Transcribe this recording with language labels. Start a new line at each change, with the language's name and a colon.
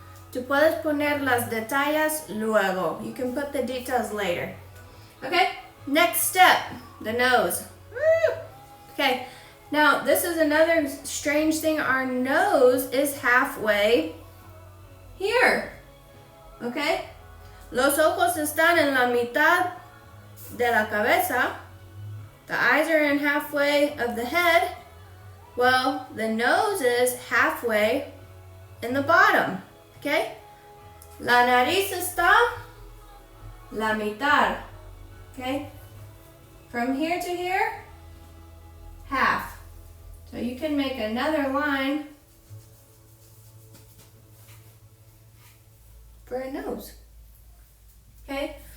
Spanish: Tú puedes poner las detalles luego.
English: You can put the details later. Okay, next step, the nose. Woo! Okay, now this is another strange thing. Our nose is halfway here.
Spanish: Okay, los ojos están en la mitad de la cabeza.
English: The eyes are in halfway of the head. Well, the nose is halfway in the bottom, okay?
Spanish: La nariz está la mitad, okay?
English: From here to here, half. So you can make another line for a nose, okay?